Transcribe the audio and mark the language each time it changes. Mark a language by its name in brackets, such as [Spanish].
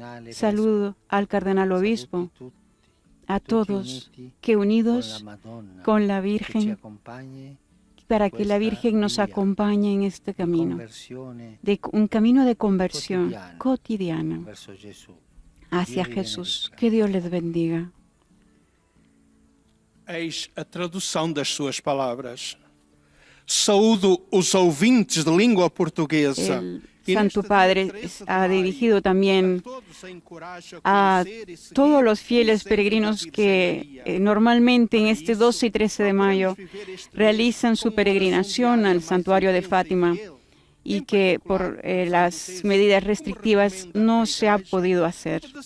[Spanish] Saludo al cardenal obispo, a todos que unidos con la Virgen, para que la Virgen nos acompañe en este camino, un camino de conversión cotidiana hacia Jesús. Que Dios les bendiga. [Portuguese] Eis a tradução das suas palavras. Saúdo os ouvintes de língua portuguesa. [Spanish] El Santo Padre ha dirigido también a todos los fieles peregrinos que normalmente en este 12 y 13 de mayo realizan su peregrinación al santuario de Fátima y que por las medidas restrictivas no se ha podido hacer.